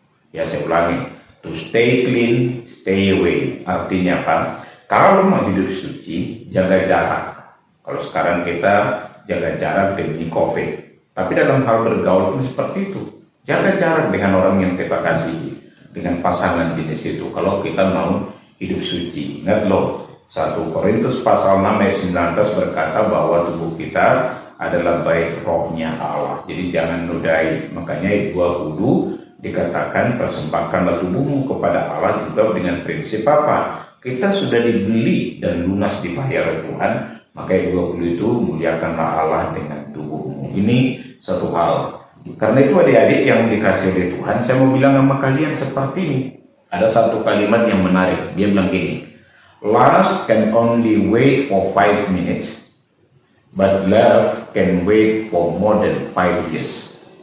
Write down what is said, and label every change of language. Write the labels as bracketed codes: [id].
[id] Ya, saya ulangi, [en] to stay clean, stay away. [id] Artinya apa? Kalau mau hidup suci, jaga jarak. Kalau sekarang kita jaga jarak demi COVID, tapi dalam hal bergaul pun seperti itu. Jaga jarak dengan orang yang kita kasihi. dengan pasangan jenis itu kalau kita mau hidup suci. Ingat loh, 1 Korintus pasal 6 ayat 19 berkata bahwa tubuh kita adalah bait rohnya Allah. Jadi jangan nodai. Makanya 20 dikatakan persembahkanlah tubuhmu kepada Allah juga dengan prinsip apa? Kita sudah dibeli dan lunas dibayar oleh Tuhan. Maka 20 itu muliakanlah Allah dengan tubuhmu. Ini satu hal. Karena itu adik-adik yang dikasih oleh Tuhan, saya mau bilang sama kalian seperti ini. Ada satu kalimat yang menarik. Dia bilang gini, [en] lust can only wait for 5 minutes, but love can wait for more than 5 years.